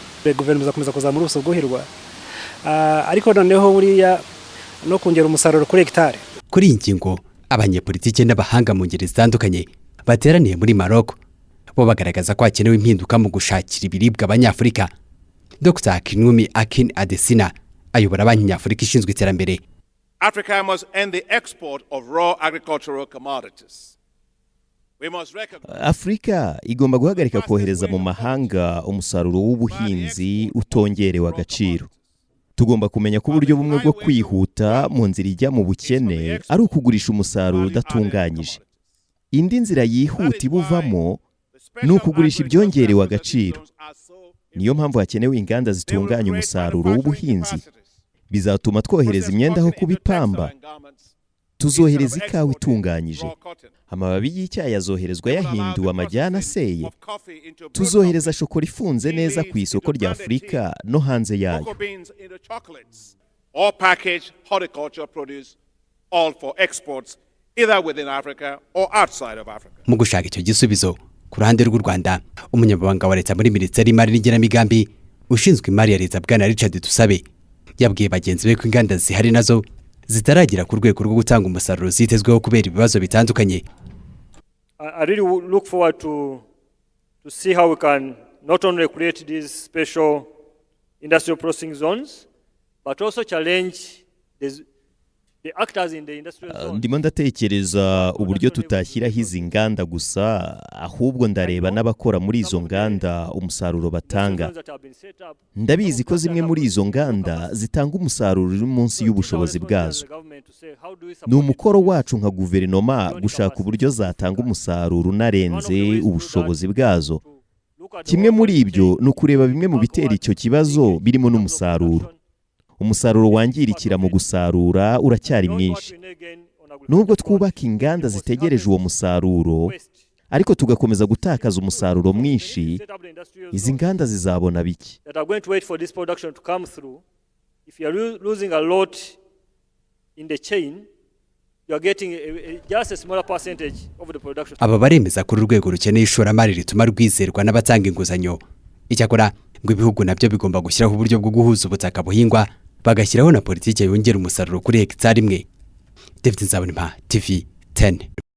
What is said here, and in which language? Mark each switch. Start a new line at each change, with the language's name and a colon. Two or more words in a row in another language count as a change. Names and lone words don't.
Kinyarwanda: Guverinoma izakomeza kuzamura ubuso bw'uhirwa. Ariko noneho buriya no kongera umusaruro kuri hectare. Kuri iyi ngingo abanyepolitike n'abahanga mu ngeri zitandukanye bateraniye muri Maroc bo bagaragaza ko hakenewe impinduka mu gushakira ibiribwa abanyafurika. Dr Akinwumi Akin Adesina ayobora Banki Nyafurika ishinzwe iterambere.
English: Africa must end the export of raw agricultural commodities.
Kinyarwanda: Afrika igomba guhagarika kohereza mu mahanga umusaruro w'ubuhinzi utongerewe agaciro. Tugomba kumenya ko uburyo bumwe bwo kwihuta mu nzira ijya mu bukene ari ukugurisha umusaruro udatunganyije. Indi nzira yihuta ibuvamo ni ukugurisha ibyongerewe agaciro. Niyo mpamvu hakenewe inganda zitunganya umusaruro w'ubuhinzi. Bizatuma twohereza imyenda aho kubipamba. Tuzohereza ikawa itunganyije. Amababi y'icyayi azoherezwa yahinduwe amajyana aseye. Tuzohereza shokora ifunze neza ku isoko rya Afurika no hanze yayo.
English: All packaged horticulture produce, all for exports either within Africa or outside of Africa.
Kinyarwanda: Mu gushaka icyo gisubizo ku ruhande rw'u Rwanda, umunyamabanga wa leta muri Minisiteri y'Imari n'Igenamigambi ushinzwe imari ya leta Bwana Richard Dusabe yabwiye bagenzi be ko inganda zihari nazo zitaragira ku rwego rwo gutanga umusaruro zitezweho kubera ibibazo bitandukanye.
English: I really look forward to see how we can not only create these special industrial processing zones but also challenge the actors in the industrial zone.
Kinyarwanda: Ndimo ndatekereza uburyo tutashyiraho izi nganda gusa, ahubwo ndareba n'abakora muri izo nganda umusaruro batanga. Ndabizi ko zimwe muri izo nganda zitanga umusaruro uri munsi y'ubushobozi bwazo. Ni umukoro wacu nka guverinoma gushaka uburyo zatanga umusaruro unarenze ubushobozi bwazo. Kimwe muri ibyo ni ukureba bimwe mu bitera icyo kibazo birimo n'umusaruro. Umusaruro wangirikira mu gusarura uracyari mwinshi. Nubwo twubaka inganda zitegereje uwo musaruro, ariko tugakomeza gutakaza umusaruro mwinshi, izi nganda zizabona biki?
English: If you are losing a lot in the chain, you are getting just a smaller percentage of the production.
Kinyarwanda: aba baremeza ko urwego rukeneye ishoramari rituma rwizerwa n'abatanga inguzanyo. Icyakora ngo ibihugu nabyo bigomba gushyiraho uburyo bwo guhuza ubutaka buhingwa, bagashyiraho na politiki yongera umusaruro kuri hegitari imwe. David Nzabonimpa, TV 10.